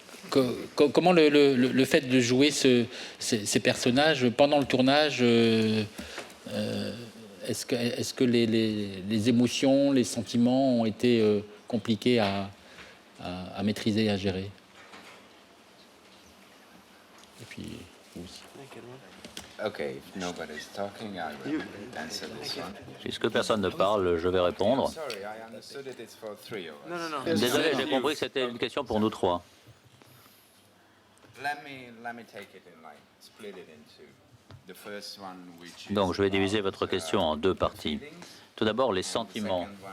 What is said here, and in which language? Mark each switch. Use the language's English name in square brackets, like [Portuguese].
[French] Comment le fait de jouer ces personnages pendant le tournage, est-ce que les émotions, les sentiments ont été compliqués à maîtriser et à gérer? Et puis vous aussi. [English] Okay, if nobody's talking, I will answer this one. [French] Puisque personne ne parle, je vais répondre. [English] Sorry, I understood it's for three of us. [French] Non. Désolé, j'ai compris que c'était une question pour nous trois. [English] Let me take it in line, split it into the first one, which is [French] Donc, je vais diviser votre question en deux parties. Tout d'abord, les sentiments.